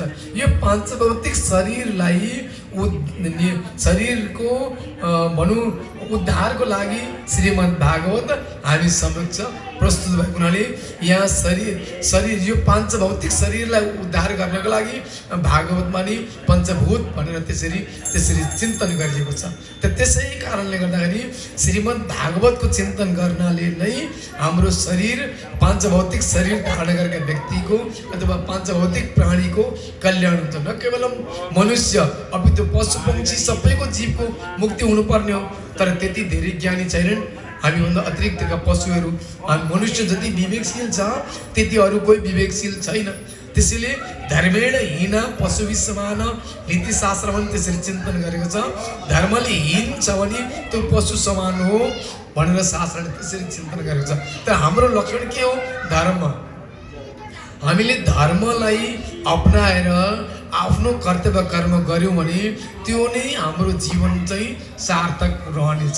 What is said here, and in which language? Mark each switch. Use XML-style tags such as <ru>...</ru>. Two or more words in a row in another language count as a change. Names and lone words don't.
<ne>यो पाँचभौतिक शरीरलाई शरीरको भनौँ उद्धारको लागि श्रीमद् भागवत हामी समक्ष प्रस्तुत भएको हुनाले यहाँ शरीर यो पाँचभौतिक शरीरलाई उद्धार गर्नको लागि भागवतमा नि पञ्चभूत भनेर त्यसरी चिन्तन गरिएको छ। त त्यसै कारणले गर्दाखेरि श्रीमद् भागवतको चिन्तन गर्नाले नै हाम्रो शरीर पाँचभौतिक शरीर धारण गरेका व्यक्तिको अथवा पाँचभौतिक प्राणीको कल्याण हुन्छ। न केवल मनुष्य अपितु पशु पक्षी सबैको जीवको मुक्ति हुनुपर्ने हो, तर त्यति धेरै ज्ञानी छैनन्। हामीभन्दा अतिरिक्तका पशुहरू, हामी मनुष्य जति विवेकशील छ त्यति अरू कोही विवेकशील छैन। त्यसैले</ne> <sa>धर्मेण हीना पशुभि समान</sa> <ne>नीतिशास्त्रमा पनि त्यसरी चिन्तन गरेको छ। धर्मले हीन छ भने त्यो पशु समान हो भनेर शास्त्रले त्यसरी चिन्तन गरेको छ। तर हाम्रो लक्षण के हो? धर्म। हामीले धर्मलाई अपनाएर आफ्नो कर्तव्य कर्म गर्यौँ भने त्यो नै हाम्रो जीवन चाहिँ सार्थक रहनेछ।</ne>